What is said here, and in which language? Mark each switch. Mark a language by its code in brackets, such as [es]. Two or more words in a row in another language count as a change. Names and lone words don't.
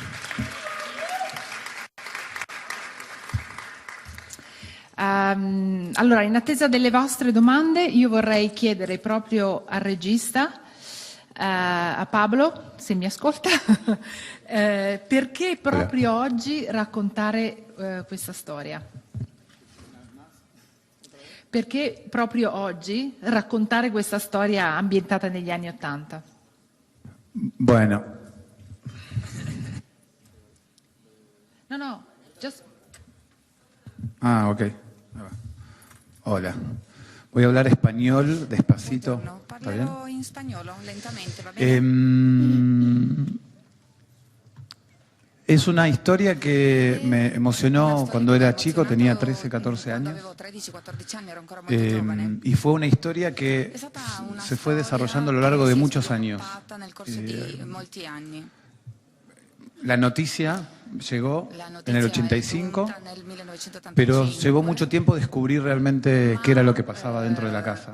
[it] Allora, in attesa delle vostre domande, io vorrei chiedere proprio al regista, a Pablo, se mi ascolta, perché proprio oggi raccontare questa storia? Perché proprio oggi raccontare questa storia ambientata negli anni '80? [es] Bueno. [en] No, just... [es] Ah, ok. Hola. Voy a hablar español despacito. ¿Está bien? [it] Parlo in spagnolo, lentamente, va bene? [es] Es una historia que me emocionó cuando era chico, tenía 13, 14 años. Y fue una historia que se fue desarrollando a lo largo de muchos años. La noticia llegó en el 85, pero llevó mucho tiempo descubrir realmente qué era lo que pasaba dentro de la casa.